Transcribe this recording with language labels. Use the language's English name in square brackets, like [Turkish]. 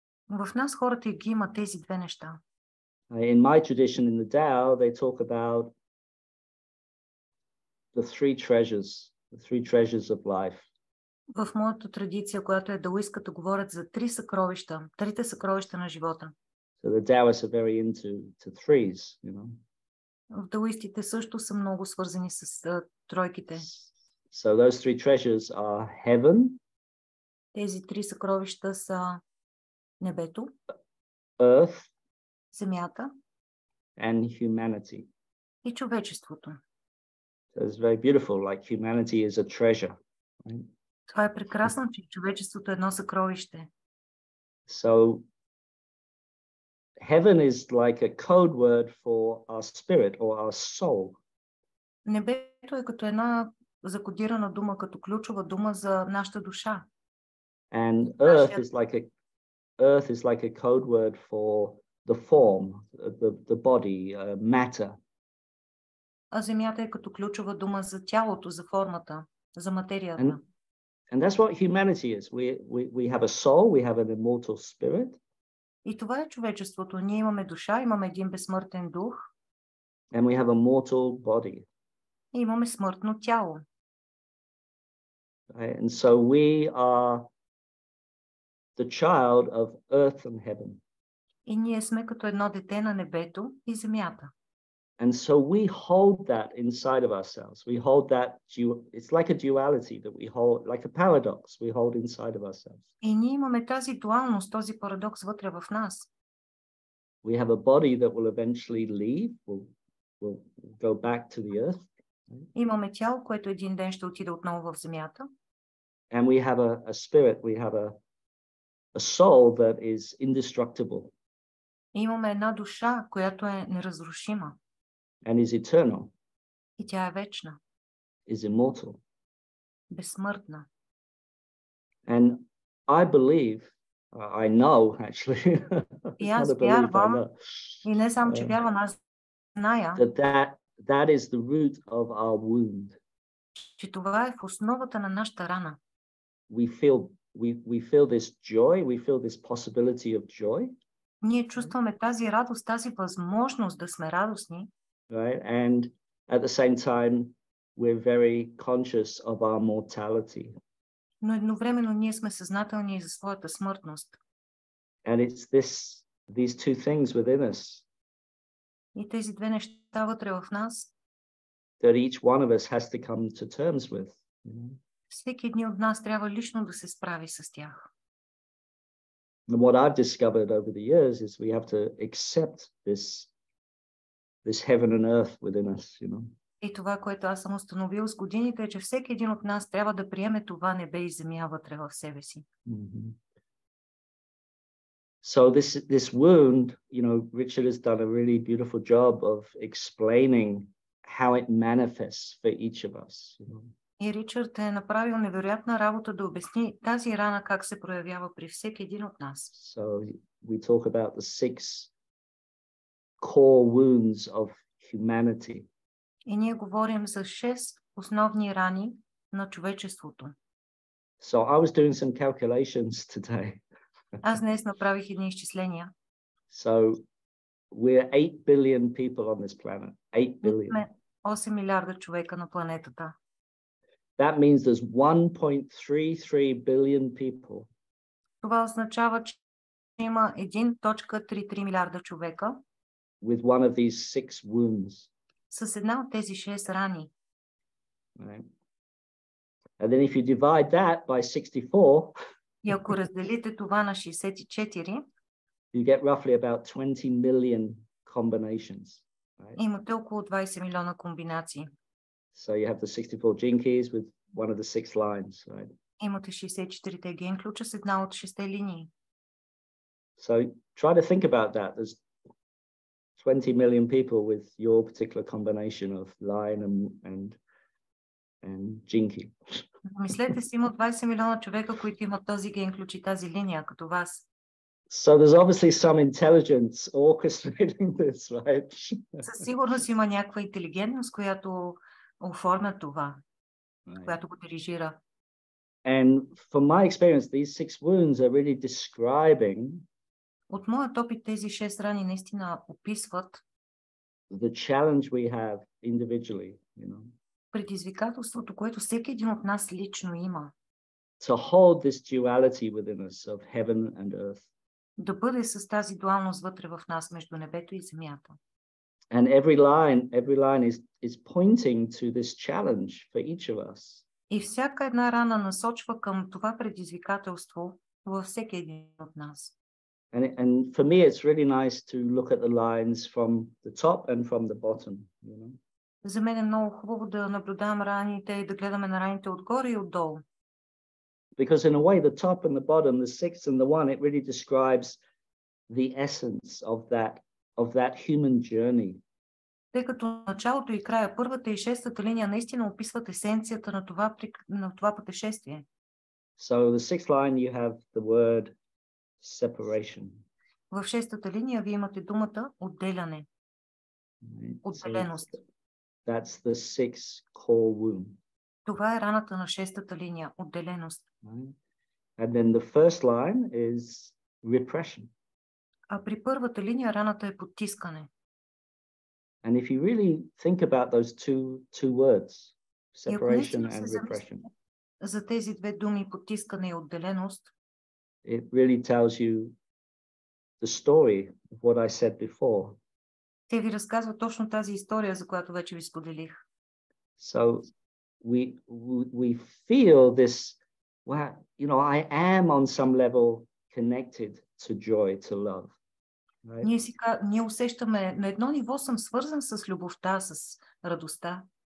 [Bulgarian] В нас хората ги имат тези две неща. [English] In my tradition in the Tao, they talk about the three treasures of life. [Bulgarian] В моята традиция, която е даоистката, говорят за три съкровища, трите съкровища на живота. [English] So the Taoists are very into threes, you know. [Bulgarian] В даоистите също са много свързани с тройките. [English] So those three treasures are heaven, [Bulgarian] Тези три съкровища са небето, [English] earth, [Bulgarian] земята [English] and humanity. [Bulgarian] и човечеството. [English] So it's very beautiful, like humanity is a treasure. Right? [Bulgarian] Това е прекрасно, че човечеството е едно съкровище. [English] So heaven is like a code word for our spirit or our soul. [Bulgarian] Небето е като една закодирана дума, като ключова дума за нашата душа. [English] And earth is like a code word for the form, the body, matter. [Bulgarian] А земята е като ключова дума за тялото, за формата, за материята. [English] And that's what humanity is. We have a soul, we have an immortal spirit. [Bulgarian] И това е човечеството. Ние имаме душа, имаме един безсмъртен дух. [English] And we have a mortal body. [Bulgarian] И имаме смъртно тяло. [English] Right? And so we are the child of earth and heaven. [Bulgarian] И ние сме като едно дете на небето и земята. [English] And so we hold that inside of ourselves. We hold that, it's like a duality that we hold, like a paradox we hold inside of ourselves. [Bulgarian] И ние имаме тази дуалност, този парадокс вътре в нас. [English] We have a body that will eventually leave, will go back to the earth. [Bulgarian] Имаме тяло, което един ден ще отиде отново в земята. [English] And we have a spirit, we have a soul that is indestructible. [Bulgarian] И имаме една душа, която е неразрушима. [English] And is eternal. [Bulgarian] И тя е вечна. [English] Is immortal. [Bulgarian] Безсмъртна. [English] And I believe, I know actually, [Bulgarian] и аз вярвам, и не само, че вярвам, аз зная, [English] that is the root of our wound. [Bulgarian] Че това е в основата на нашата рана. [English] We feel this joy, we feel this possibility of joy. [Bulgarian] Ние чувстваме тази радост, тази възможност да сме радостни. [English] Right? And at the same time, we're very conscious of our mortality. [Bulgarian] Но едновременно ние сме съзнателни за своята смъртност. [English] And it's these two things within us. [Bulgarian] И тези две неща вътре в нас. [English] That each one of us has to come to terms with. [Bulgarian] Всеки един от нас трябва лично да се справи с тях. [English] And what I've discovered over the years is we have to accept this heaven and earth within us, [Bulgarian] И това, което аз съм установил с годините, е, че всеки един от нас трябва да приеме това небе и земя вътре в себе си. [English] So this wound, Richard has done a really beautiful job of explaining how it manifests for each of us. [Bulgarian] И Ричард е направил невероятна работа да обясни тази рана как се проявява при всеки един от нас. [English] So we talk about the 6 core wounds of humanity. [Bulgarian] И ние говорим за 6 основни рани на човечеството. [English] So I was doing some calculations today. [Bulgarian] Аз днес направих едни изчисления. [English] So we're 8 billion people on this planet. 8 billion. [Bulgarian] 8 милиарда човека на планетата. [English] That means there's 1.33 billion people. [Bulgarian] Това означава, че има 1.33 милиарда човека. [English] With one of these 6 wounds. [Bulgarian] С една от тези 6 рани. [English] Right. And then if you divide that by 64, [Bulgarian] и ако разделите това на 64, [English] you get roughly about 20 million combinations. Right? [Bulgarian] Имате около 20 милиона комбинации. [English] So you have the 64 gene keys with one of the 6 lines, right? [Bulgarian] Имате 64-те ген ключа с една от 6 линии. [English] So try to think about that. There's 20 million people with your particular combination of line and gene key. [Bulgarian] Мислете си, има 20 милиона човека, които имат този ген ключ и тази линия, като вас. [English] So there's obviously some intelligence orchestrating this, right? [Bulgarian] Със сигурност има някаква интелигентност, която оформя това, която го дирижира. [English] And from my experience, these 6 wounds are really describing [Bulgarian] от моят опит тези 6 рани наистина описват [English] the challenge we have individually, [Bulgarian] предизвикателството, което всеки един от нас лично има. [English] To hold this duality within us of heaven and earth. [Bulgarian] Да бъде с тази дуалност вътре в нас между небето и земята. [English] And every line is pointing to this challenge for each of us. [Bulgarian] И всяка една рана насочва към това предизвикателство във всеки един от нас. [English] And for me, it's really nice to look at the lines from the top and from the bottom. [Bulgarian] За мен е много хубаво да наблюдавам раните и да гледаме на раните отгоре и отдолу. [English] Because in a way, the top and the bottom, the 6 and the 1, it really describes the essence of that human journey. [Bulgarian] Тъй като началото и края, първата и шестата линия наистина описват есенцията на това пътешествие. [English] So the 6th line, you have the word separation. [Bulgarian] В шестата линия вие имате думата отделяне. Отделеност. [English] So that's the 6th core wound. [Bulgarian] Това е раната на шестата линия, отделеност. [English] And then the first line is repression. [Bulgarian] А при първата линия раната е потискане. [English] And if you really think about those two words, separation and repression, [Bulgarian] за тези две думи, потискане и отделеност, [English] it really tells you the story of what I said before. [Bulgarian] Те ви разказват точно тази история, за която вече ви споделих. [English] So we feel this, wow, you know, I am on some level connected to joy, to love. Right? [Bulgarian] Ние усещаме, на едно ниво съм свързан с любовта, с радостта.